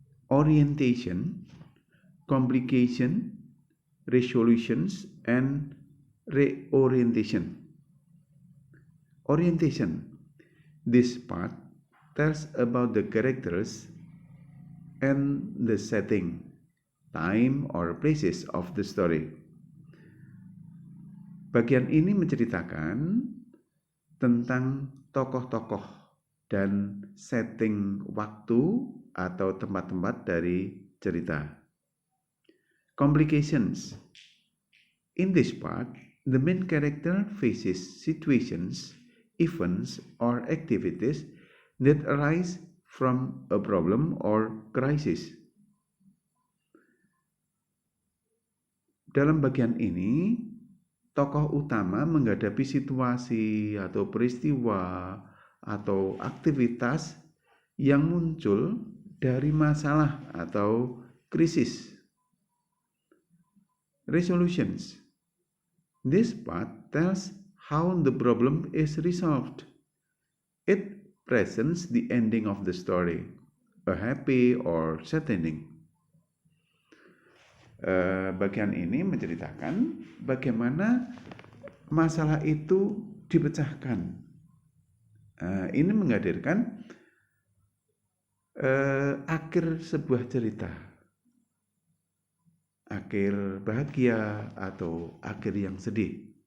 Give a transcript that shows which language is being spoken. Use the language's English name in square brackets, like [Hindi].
[English] Orientation, complication, resolutions, and reorientation. Orientation. This part tells about the characters and the setting, time or places of the story. [Indonesian] Bagian ini menceritakan tentang tokoh-tokoh dan setting waktu atau tempat-tempat dari cerita. [English] Complications. In this part, the main character faces situations, events, or activities that arise from a problem or crisis. [Indonesian] Dalam bagian ini, tokoh utama menghadapi situasi atau peristiwa atau aktivitas yang muncul dari masalah atau krisis. [English] Resolutions. This part tells how the problem is resolved. It presents the ending of the story, a happy or sad ending. [Indonesian] Bagian ini menceritakan bagaimana masalah itu dipecahkan. Ini menghadirkan akhir sebuah cerita, akhir bahagia atau akhir yang sedih.